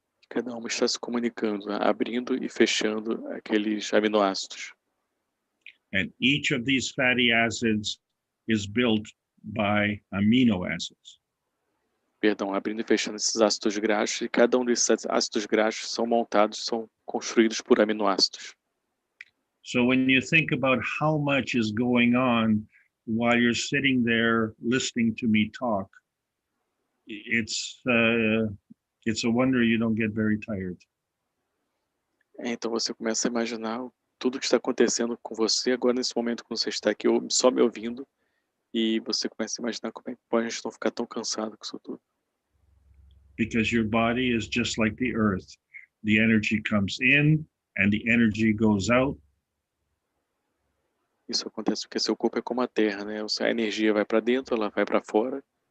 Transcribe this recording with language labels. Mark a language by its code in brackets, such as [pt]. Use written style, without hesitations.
[pt] Cada uma está se comunicando, abrindo e fechando aqueles aminoácidos. [en] And each of these fatty acids is built by amino acids. [pt] Perdão, abrindo e fechando esses ácidos graxos, e cada um desses ácidos graxos são montados, são construídos por aminoácidos. [en] So when you think about how much is going on while you're sitting there listening to me talk, it's a wonder you don't get very tired. [pt] Então você começa a imaginar tudo que está acontecendo com você agora nesse momento que você está aqui só me ouvindo, e você começa a imaginar como é que pode a gente não ficar tão cansado com isso tudo. [en] Because your body is just like the earth. The energy comes in and the energy goes out. [pt] Isso acontece porque seu corpo é como a terra, né? A energia vai para dentro, ela vai para fora.